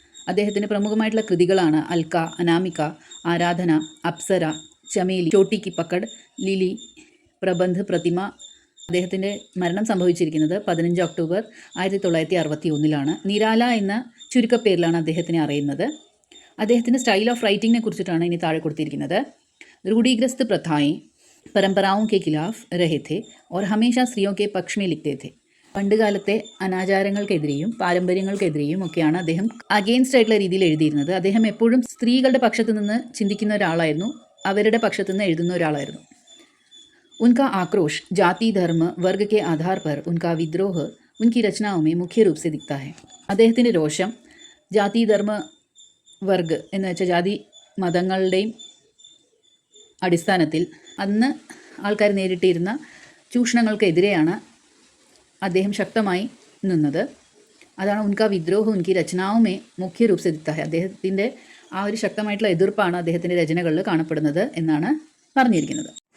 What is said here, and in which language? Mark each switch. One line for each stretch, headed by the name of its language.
Malayalam: അദ്ദേഹത്തിൻ്റെ പ്രമുഖമായിട്ടുള്ള കൃതികളാണ് അൽക്ക, അനാമിക, ആരാധന, അപ്സര, ചമേലി, ചോട്ടി കി പക്കഡ്, ലിലി, പ്രബന്ധ്, പ്രതിമ. അദ്ദേഹത്തിൻ്റെ മരണം സംഭവിച്ചിരിക്കുന്നത് 15 ഒക്ടോബർ 1961-ലാണ്. നിരാല എന്ന ചുരുക്കപ്പേരിലാണ് അദ്ദേഹത്തിനെ അറിയുന്നത്. അദ്ദേഹത്തിൻ്റെ സ്റ്റൈൽ ഓഫ് റൈറ്റിങ്ങിനെ കുറിച്ചിട്ടാണ് ഇനി താഴെ കൊടുത്തിരിക്കുന്നത്.
Hindi: रूढ़िग्रस्त प्रथाएं परंपराओं के खिलाफ रहे थे और हमेशा स्त्रियों के पक्ष में लिखते थे.
Malayalam: പണ്ടുകാലത്തെ അനാചാരങ്ങൾക്കെതിരെയും പാരമ്പര്യങ്ങൾക്കെതിരെയും ഒക്കെയാണ് അദ്ദേഹം അഗെയിൻസ്റ്റ് ആയിട്ടുള്ള രീതിയിൽ എഴുതിയിരുന്നത്. അദ്ദേഹം എപ്പോഴും സ്ത്രീകളുടെ പക്ഷത്തു നിന്ന് ചിന്തിക്കുന്ന ഒരാളായിരുന്നു, അവരുടെ പക്ഷത്തു നിന്ന് എഴുതുന്ന ഒരാളായിരുന്നു.
Hindi: उनका आक्रोश जाति, धर्म, वर्ग के आधार पर उनका विद्रोह उनकी रचनाओं में मुख्य रूप से दिखता है.
Malayalam: അദ്ദേഹത്തിൻ്റെ രോഷം ജാതി, ധർമ്മ, വർഗ് എന്ന് വെച്ചാൽ ജാതി മതങ്ങളുടെയും അടിസ്ഥാനത്തിൽ അന്ന് ആൾക്കാർ നേരിട്ടിരുന്ന ചൂഷണങ്ങൾക്കെതിരെയാണ് അദ്ദേഹം ശക്തമായി നിന്നത്. അതാണ്
Hindi: ഉൻകാ വിദ്രോഹം ഉൻകി രചനാവുമേ മുഖ്യ രൂപ സെ ദിക്താ ഹെ.
Malayalam: അദ്ദേഹത്തിൻ്റെ ആ ഒരു ശക്തമായിട്ടുള്ള എതിർപ്പാണ് അദ്ദേഹത്തിൻ്റെ രചനകളിൽ കാണപ്പെടുന്നത് എന്നാണ് പറഞ്ഞിരിക്കുന്നത്.